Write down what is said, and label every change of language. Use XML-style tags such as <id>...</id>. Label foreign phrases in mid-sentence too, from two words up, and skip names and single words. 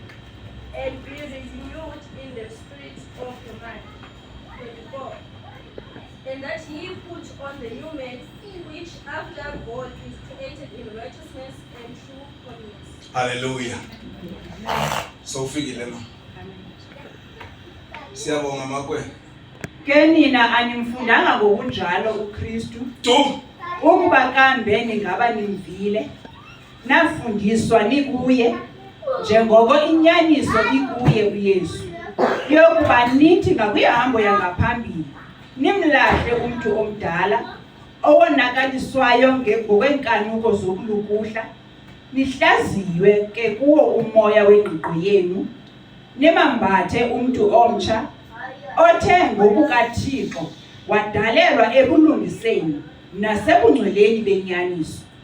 <en>And be renewed in the spirit of your mind, 24. And that ye put on the new man, which after God is created in righteousness and true holiness.</en> <xh>Hallelujah. So ufikile ma. Siyabonga makwe. Ke nina animfundanga ngokunjalo uKristu Tu ukuba kambe ningaba nimvile nafundiswa nikuye njengoko inyaniso ikuye uYesu yokuba nithi ngakuyihambo yangaphambili nimlahle umuntu omdala owonakaliswayo ngokwenkanuko zokulukuhla nihlaziywe ke kuwo umoya wengqiqo yenu nimambathe umuntu omtsha othe ngokukaThixo wadalelwa ebulungiseni nasebungcweleni benyaniso.</xh>